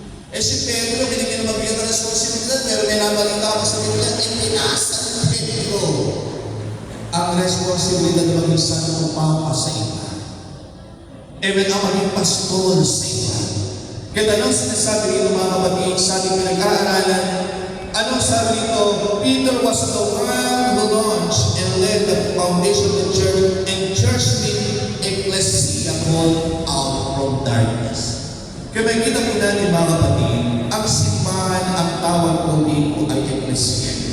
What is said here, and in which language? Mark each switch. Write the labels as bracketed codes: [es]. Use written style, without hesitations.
[tl] Eh si Pedro, binigyan na mabigyan ng responsibilidad, pero may nabalita ako sa Biblia, ipinasa ni Pedro ang responsibilidad na maging santo papa sa iba. Even ang maging pastor sa iba. Kaya anong sinasabi nito mga kapatid, sa ating pinag-aaralan, anong sabi nito? [en] Peter was the one who launched and led the foundation of the church and church meeting ecclesia called out from darkness. [tl] Kaya may kita po natin mga kapatid, ang simbahan, ang tawag po dito ay ecclesia.